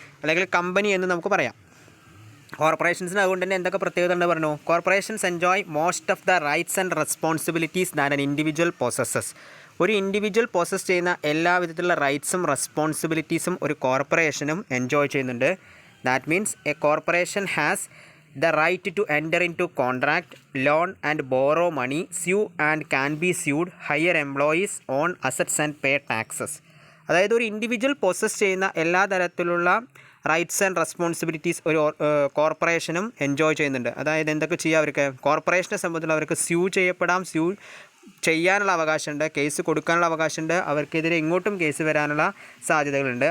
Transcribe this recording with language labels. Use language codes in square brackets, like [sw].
[ml] അല്ലെങ്കിൽ കമ്പനി എന്ന് നമുക്ക് പറയാം. കോർപ്പറേഷൻസിന് അതുകൊണ്ട് തന്നെ എന്തൊക്കെ പ്രത്യേകത ഉണ്ട് പറഞ്ഞു? [en] Corporations enjoy most of the rights and responsibilities that an individual possesses. [ml] ഒരു ഇൻഡിവിജ്വൽ പൊസസ് ചെയ്യുന്ന എല്ലാ വിധത്തിലുള്ള റൈറ്റ്സും റെസ്പോൺസിബിലിറ്റീസും ഒരു കോർപ്പറേഷനും എൻജോയ് ചെയ്യുന്നുണ്ട്. [en] That means a corporation has the right to enter into contract, loan and borrow money, sue and can be sued, hire employees, own assets and pay taxes. [ml] അതായത് ഒരു individual possess ചെയ്യുന്ന എല്ലാ തരത്തിലുള്ള [en] rights and responsibilities [ml] ഒരു കോർപ്പറേഷനും enjoy ചെയ്യുന്നുണ്ട്. അതായത് എന്തൊക്കെ ചെയ്യാം അവർക്ക്? കോർപ്പറേഷനെ സംബന്ധിച്ചുള്ള അവർക്ക് സ്യൂ ചെയ്യപ്പെടാം, സ്യൂ ചെയ്യാനുള്ള അവകാശമുണ്ട്, കേസ് കൊടുക്കാനുള്ള അവകാശമുണ്ട്, അവർക്കെതിരെ ഇങ്ങോട്ടും കേസ് വരാനുള്ള സാധ്യതകളുണ്ട്.